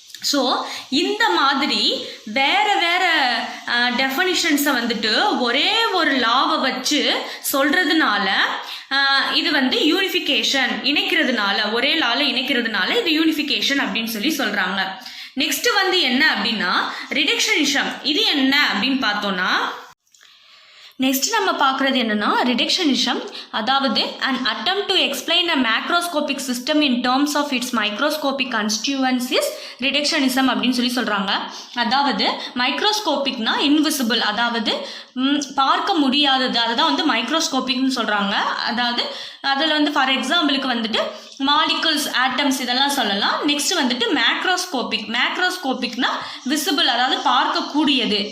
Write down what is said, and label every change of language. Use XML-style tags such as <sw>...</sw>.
<ta>So இந்த மாதிரி வேற வேற டெஃபனிஷன்ஸை வந்துட்டு ஒரே ஒரு லாவை வச்சு சொல்றதுனால இது வந்து யூனிஃபிகேஷன், இணைக்கிறதுனால, ஒரே லால இணைக்கிறதுனால இது யூனிஃபிகேஷன் அப்படின்னு சொல்றாங்க. நெக்ஸ்ட் வந்து என்ன அப்படின்னா ரிடக்ஷனிசம். இது என்ன அப்படின்னு பார்த்தோம்னா, நெக்ஸ்ட் நம்ம பார்க்குறது என்னன்னா ரிடக்ஷனிசம்.</ta> <en>அதாவது an attempt to explain a macroscopic system in terms of its microscopic constituents is reductionism</en> <ta>அப்படின்னு சொல்கிறாங்க. அதாவது மைக்ரோஸ்கோபிக்னா இன்விசிபிள், அதாவது பார்க்க முடியாதது, அதுதான் வந்து மைக்ரோஸ்கோபிக்னு சொல்கிறாங்க. அதாவது அதில் வந்து ஃபார் எக்ஸாம்பிளுக்கு வந்துட்டு மாலிகுல்ஸ், ஆட்டம்ஸ் இதெல்லாம் சொல்லலாம். நெக்ஸ்ட் வந்துட்டு மேக்ரோஸ்கோபிக்னா விசிபிள், அதாவது பார்க்கக்கூடியது.</ta>